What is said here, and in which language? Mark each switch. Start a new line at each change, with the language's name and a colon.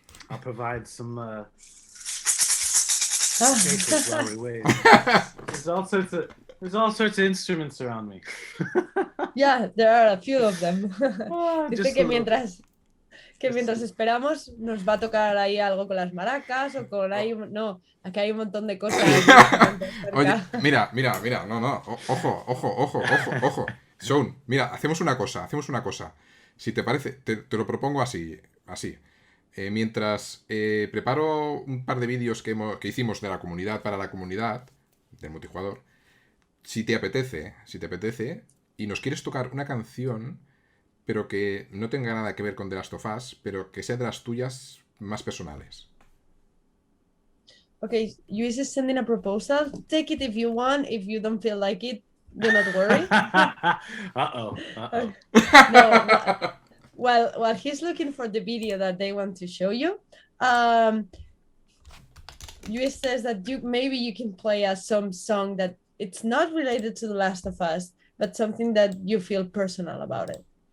English: I'll provide some cases while we wait. There's all sorts of instruments around me. Yeah, there are a few of them.
Spanish: Dice
English: Just
Spanish: que
English: a little.
Spanish: mientras esperamos nos va a tocar ahí algo con las maracas o con ahí... No, aquí hay un montón de cosas. Oye, mira, no, ojo. Shawn, mira, hacemos una cosa. Si te parece, te lo propongo así. Mientras preparo un par de vídeos que hicimos de la comunidad para la comunidad del multijugador, si te apetece, y nos quieres tocar una canción, pero que no tenga nada que ver con The Last of Us, pero que sea de las tuyas más personales.
English: Okay, Luis is sending a proposal. Take it if you want. If you don't feel like it, do not worry. Uh-oh. No, while he's looking for the video that they want to show you, Luis says that maybe you can play some song that it's not related to The Last of Us, but something that you feel personal about it.